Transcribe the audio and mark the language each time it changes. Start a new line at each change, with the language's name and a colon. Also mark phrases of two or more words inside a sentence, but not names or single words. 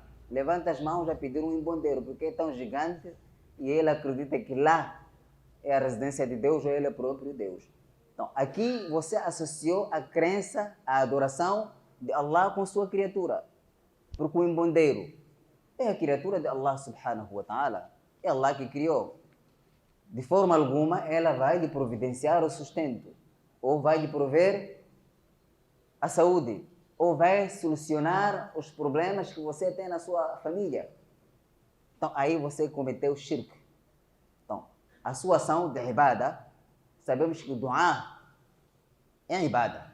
Portuguese: Levanta as mãos a pedir um embondeiro, porque é tão gigante e ele acredita que lá é a residência de Deus ou ele é o próprio Deus. Então, aqui você associou a crença, a adoração de Allah com sua criatura. Porque o embondeiro é a criatura de Allah
Arabic: سبحانه وتعالى.
Portuguese: É Allah que criou. De forma alguma, ela vai lhe providenciar o sustento, ou vai lhe prover a saúde, ou vai solucionar os problemas que você tem na sua família. Então, aí você cometeu shirk. Então, a sua ação de ibada, sabemos que o dua é ibada.